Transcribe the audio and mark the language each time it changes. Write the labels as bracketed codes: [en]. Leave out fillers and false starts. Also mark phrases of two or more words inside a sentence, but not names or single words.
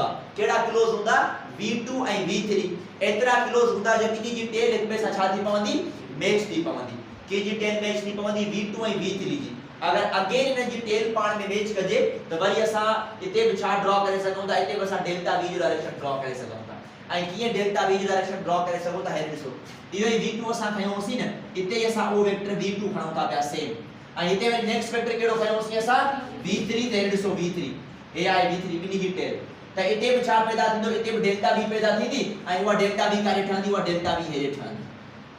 [sd] कहिड़ा क्लोज हूंदा, v2 ऐं v3 एतिरा क्लोज हूंदा जो ॿिन्ही जी टेल हिक ॿिए सां छा थी पवंदी, मैच थी पवंदी। कंहिंजी [en] tail match [sd] थी पवंदी, v2 ऐं v3 जी। अगर अगेन हिन जी टेल पाण में मैच कजे त वरी असां हिते बि छा ड्रॉ करे सघूं था, हिते बि असां [en] delta v [sd] जो डायरेक्शन ड्रॉ करे सघूं था। ऐं कीअं [en] delta v [sd] जो डायरेक्शन ड्रॉ करे सघूं था, हे ॾिसो, इहो ई v2 असां खयोंसीं न, हिते असां उहो वेक्टर v2 खणूं था पिया सेम, ऐं हिते वरी [en] next vector [sd] कहिड़ो खयोंसीं असां, v3। त हे ॾिसो v3, हे आहे v3 ॿिन्ही जी टेल। त हिते बि छा पैदा थींदो, हिते बि [en] delta v [sd] पैदा थींदी ऐं उहा [en] delta v [sd] काॾे ठहंदी, उहा [en] delta v [sd] हेॾे ठहंदी।